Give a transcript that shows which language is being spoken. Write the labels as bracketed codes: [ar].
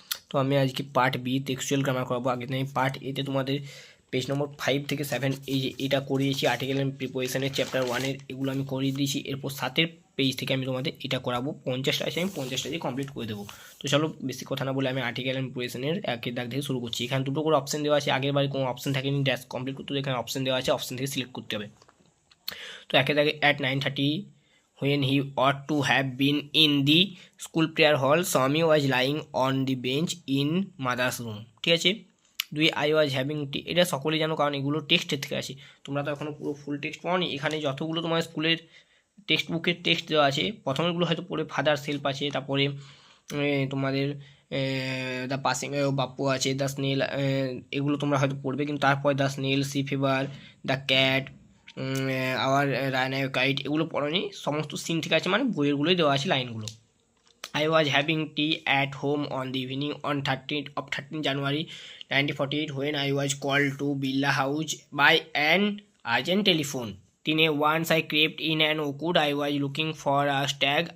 [bn] তো আমি আজকে পার্ট বি টেক্সচুয়াল গ্রামার করাবো। আগে আমি পার্ট এতে তোমাদের পেজ নম্বর 5 থেকে 7 এই যে এটা করিয়েছি, আর্টিকেল অ্যান্ড প্রিপোজিশনের চ্যাপ্টার 1-এর এগুলো আমি করিয়ে দিয়েছি। এরপর 7-এর পেজ থেকে আমি তোমাদের এটা করাবো। 50টা আছে, আমি 50টা দিয়ে কমপ্লিট করে দেবো। তো চলো বেশি কথা না বলে আমি আর্টিকেল অ্যান্ড প্রিপোজিশনের একের দাগ থেকে শুরু করছি। এখানে দুটো করে অপশন দেওয়া আছে, আগের বারে কোনো অপশন থাকেনি ড্যাশ কমপ্লিট করতে, এখানে অপশন দেওয়া আছে, অপশন থেকে সিলেক্ট করতে হবে। তো একের দাগে [en] at 9:30 when he ought to have been in the school prayer hall, Swami was lying on the bench in mother's room। [bn] ঠিক আছে। দুই [en] I was having tea, [bn] এটা সকলেই জানো কারণ এগুলো টেক্সটের থেকে আছে। তোমরা তো এখনো পুরো ফুল টেক্সট পাওনি। এখানে যতগুলো তোমার স্কুলের টেক্সট বুকের টেক্সট দেওয়া আছে, প্রথমেরগুলো হয়তো পড়ে ফাদার সেলফ আছে, তারপরে তোমাদের দ্য পাসিং বাপ্পু আছে, দ্য স্নেল, এগুলো তোমরা হয়তো পড়বে, কিন্তু তারপরে the snail, C fever, the cat, hour রায়নায় kite, এগুলো পড়নি। সমস্ত সিন ঠিক আছে, মানে বইয়েরগুলোই দেওয়া আছে লাইনগুলো। [en] I was having tea at home on the evening on 13 January 1948 when I was called to Billa House by an urgent telephone. Once I crept in an orchard, I was looking for a stag.